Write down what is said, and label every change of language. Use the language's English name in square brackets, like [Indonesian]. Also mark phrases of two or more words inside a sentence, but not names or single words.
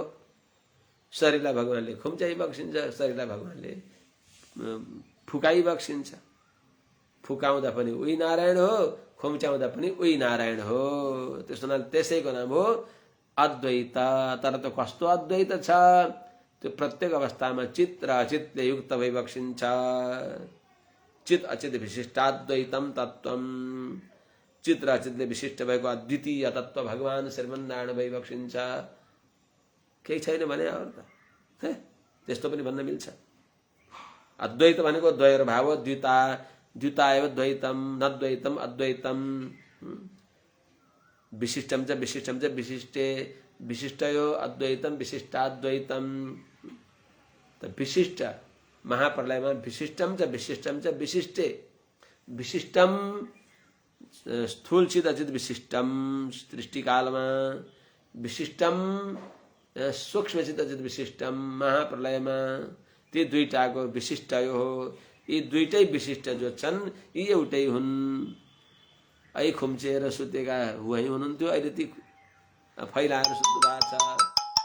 [Nepali] शरीरलाई भगवानले खुम्च्याइबक्सिन्छ, शरीरलाई भगवानले फुकाइबक्सिन्छ। फुकाउँदा पनि उही नारायण हो, खुम्च्याउँदा पनि उही नारायण हो। त्यसैको नाम हो अद्वैत तर त कस्तो अद्वैत छ त्यो प्रत्येक अवस्थामा चित र अचितले युक्त भइबक्सिन्छ [Sanskrit] चित अचित विशिष्टाद्वैतम तत्वम [Nepali] चित र अचितले विशिष्ट भएको अद्वितीय तत्व भगवान श्रीमन्नारायण भइबक्सिन्छ केही छैन भने अरू त त्यस्तो पनि भन्न मिल्छ अद्वैत भनेको [Sanskrit] द्वय भाव द्विता द्विता एव द्वैतम न द्वैतम अद्वैतम विशिष्टम च विशिष्टे विशिष्टयो अद्वैतम विशिष्टाद्वैतम त विशिष्ट महाप्रलयमा विशिष्टम च विशिष्टे विशिष्टम स्थूल चित अचित विशिष्टम [Nepali] सृष्टिकालमा [Sanskrit] विशिष्टम सूक्ष्म चित अचित विशिष्टम [Nepali] महाप्रलयमा ती दुईटाको विशिष्ट हो यी दुईटै विशिष्ट जो छन् यी एउटै हुन् खुम्चेर सुतेका हुनुहुन्थ्यो अहिले ती फैलाएर सुत्नु भएको छ